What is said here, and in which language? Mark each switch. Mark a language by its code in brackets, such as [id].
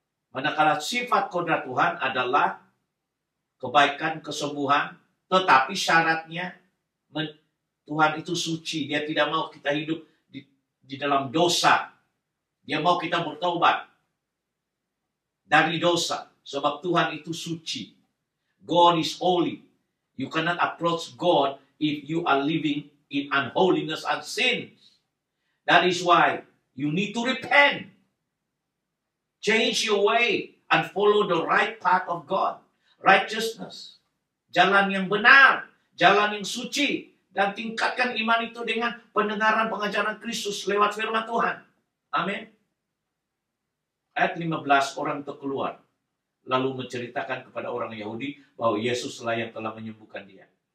[id] Manakala sifat kodrat Tuhan adalah kebaikan, kesembuhan, tetapi syaratnya Tuhan itu suci. Dia tidak mau kita hidup di dalam dosa. Dia mau kita bertobat dari dosa. Sebab Tuhan itu suci. [en] God is holy. You cannot approach God if you are living in unholiness and sins. That is why you need to repent. Change your way and follow the right path of God. [id] Righteousness. Jalan yang benar. Jalan yang suci. Dan tingkatkan iman itu dengan pendengaran pengajaran Kristus lewat firman Tuhan. Amin. Ayat 15, orang itu keluar. Lalu menceritakan kepada orang Yahudi bahwa Yesuslah yang telah menyembuhkan dia.